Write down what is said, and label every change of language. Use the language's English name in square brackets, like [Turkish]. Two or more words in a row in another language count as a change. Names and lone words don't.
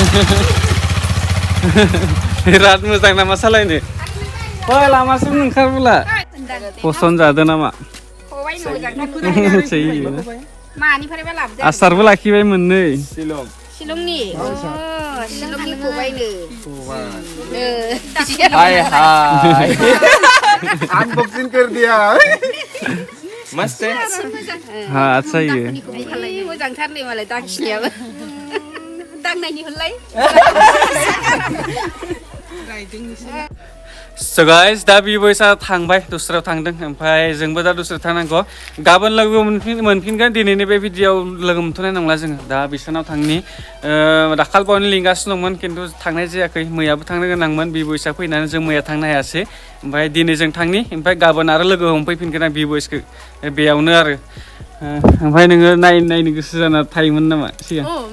[Bodo] बिराद मोजां नामा सालायनो फै लामासिम ओंखारबोला पसन जादो नामा मानिफ्रायबा लाबोदों आसारबो लाखिबाय मोननै शिलंनि शिलंनि खबाइनो हाय हाय [Hindi] अनबॉक्सिंग कर दिया मस्त है हाँ अच्छा ही है [Bodo] मोजांथार नै मालाय दाखिनायाबो दांनायनि होनलाय [English] So guys, [Bodo] दा बिबयसा थांबाय दस्रायाव थांदों ओमफ्राय जोंबो दा दस्रायाव थांनांगौ गाबोन लोगो मोनफिनगोन दिनैनि बे भिडिअआव लोगो मोनथ'नाय नंला जोङो दा बिसोरनाव थांनि दाखालिबावनो लिंगासिनो दंमोन खिन्थु थांनाय जायाखै मैयाबो थांनो गोनांमोन बिबयसा फैनानै जों मैया थांनो हायासै ओमफ्राय दिनै जों थांनि ओमफ्राय गाबोन आरो लोगो हमफैफिनगोन आं बिबयसखौ बेयावनो आरो ओमफ्राय नोङो नायनो गोसो जाना थायोमोन नामा सिगां